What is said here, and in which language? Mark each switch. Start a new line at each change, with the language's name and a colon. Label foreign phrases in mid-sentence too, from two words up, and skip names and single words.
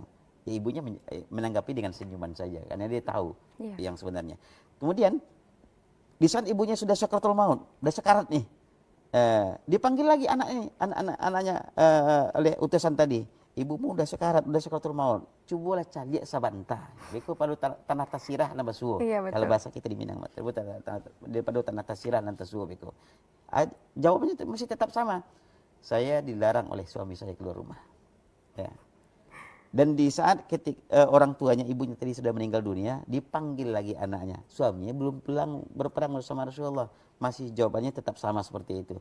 Indonesian: Ya, ibunya menanggapi dengan senyuman saja karena dia tahu yang sebenarnya. Kemudian di saat ibunya sudah sakaratul maut, sudah sekarat nih, dipanggil lagi anaknya oleh utusan tadi. Ibumu udah sakaratul maut. Cobalah cari sabanta.
Minangkabau: Beko padu tanah tasirah na basuo.
Indonesian: Kalau bahasa kita di Minang, daripada
Minangkabau: tanah tasirah nanti basuo beko.
Indonesian: Jawabannya masih tetap sama. Saya dilarang oleh suami saya keluar rumah. Ya. Dan di saat orang tuanya, ibunya tadi sudah meninggal dunia, dipanggil lagi anaknya. Suaminya belum pulang berperang bersama Rasulullah. Masih jawabannya tetap sama seperti itu.